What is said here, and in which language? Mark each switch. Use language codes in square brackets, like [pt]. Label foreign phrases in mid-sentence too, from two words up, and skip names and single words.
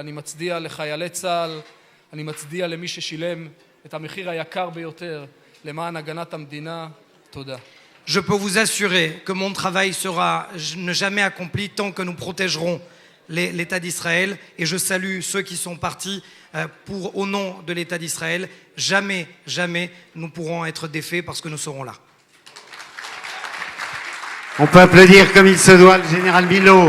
[he] אני מצדיע לחיילי צה"ל, אני מצדיע למי ששילם את המחיר היקר ביותר למען הגנת המדינה. תודה. [fr] Je peux vous assurer que mon travail sera ne jamais accompli tant que nous protégerons l'État d'Israël, et je salue ceux qui sont partis au nom de l'État d'Israël. Jamais, jamais nous pourrons être défaits parce que nous serons là. On peut applaudir comme il se doit le général Milo.